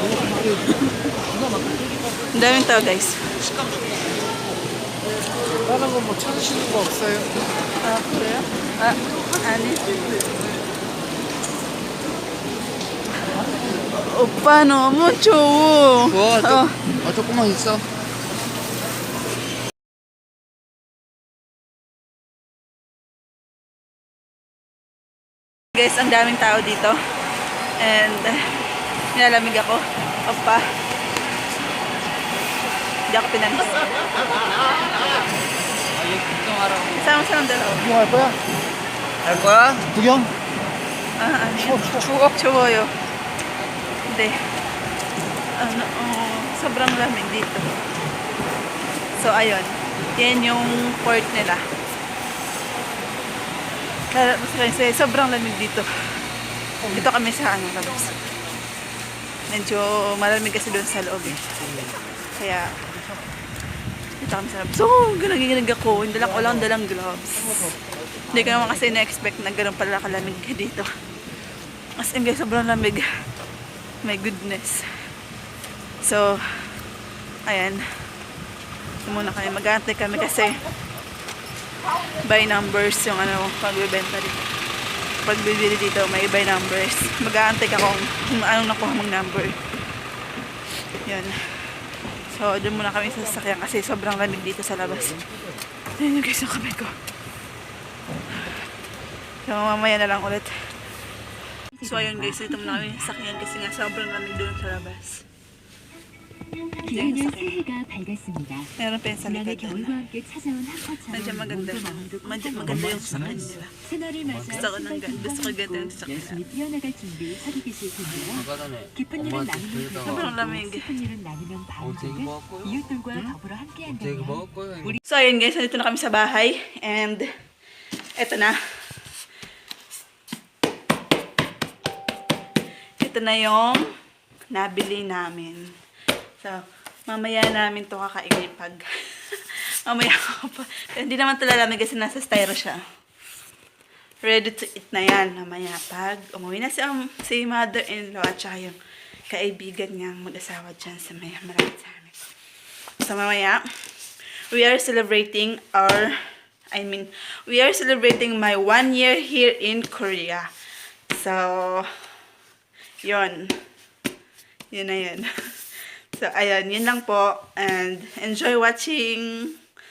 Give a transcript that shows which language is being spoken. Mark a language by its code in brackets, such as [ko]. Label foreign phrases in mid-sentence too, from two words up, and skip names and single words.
[tl] Ang daming tao guys. [ko] 다른 거 뭐 찾으시는 거 없어요? [tl] Ah, kaya? Ah, ano? [ko] 오빠 너무 좋아. 좋아, 조금만 있어. [tl] Guys, ang daming tao dito. And nilalamig ako. Opa. Hindi ako pinalis. Kasama sa ng dalawa. [ko] 뭐 할 거야? 할 거야? 구경? [tl] Ano yun? Chuwoyo. Hindi. Sobrang lamig dito. So, ayun. Yan yung port nila. Kasi sobrang lamig dito. Dito kami sa labas. Medyo malamig kasi doon sa loob eh. Kaya, dito kami sa labas. So, nanginginig ako. Walang dalang gloves. Hindi ko naman kasi na-expect na gano'n pala kalamig dito. [en] As in [tl] guys, sobrang lamig. [en] My goodness. [tl] So, ayan. Muna kami. Mag-aantay kami kasi [en] by numbers [tl] yung pagbibenta dito. Pagbibili dito, may [en] by numbers. [tl] Mag-aantay ka kung anong nakuha mong number. Yan. So, doon muna kami sa sasakyan kasi sobrang lamig dito sa labas. Ayan yung guys yung kamay ko. So, mamaya na lang ulit. So, ayun guys, dito muna kami sa sasakyan kasi nga sobrang lamig doon sa labas. [ko] 내일은 새해가 밝았습니다. [tl] Meron pa yung sa [ko] 지난해 [tl] likod [ko] 겨울과 [tl] doon. [ko] 함께 찾아온 한파처럼 [tl] Medyo maganda. [ko] 몸도 마음도 [tl] Maganda yung sasakyan nila. [ko] 새날을 맞아 [tl] Gusto ko ng ganito. Gusto ko ganito yung sasakyan. [ko] 열심히 뛰어나갈 준비 하고 계실 텐데요. 아까 전에 기쁜 일은 엄마한테 나누면 그러다가 [tl] sobrang [ko] 배우고 [tl] lamig. [ko] 슬픈 일은 나누면 어제 바운드듯 이거 할 거야? 이웃들과 더불어 함께한다면 되게 먹을 거야 이거. [tl] So, ayun guys, nandito na kami sa bahay. And, eto na. Ito na yung nabili namin. So, mamaya namin to kakainin pag... mamaya ako pa. Hindi naman ito lalamig kasi nasa styro siya. [en] Ready to eat [tl] na yan. Mamaya pag umuwi na si mother-in-law at saka yung kaibigan niyang mag-asawa dyan sa may marami sa amin. So, mamaya, [en] we are celebrating we are celebrating my 1 year here in Korea. [tl] So, yun. Yun na yun. So, ayun. Yun lang po. [en] And enjoy watching.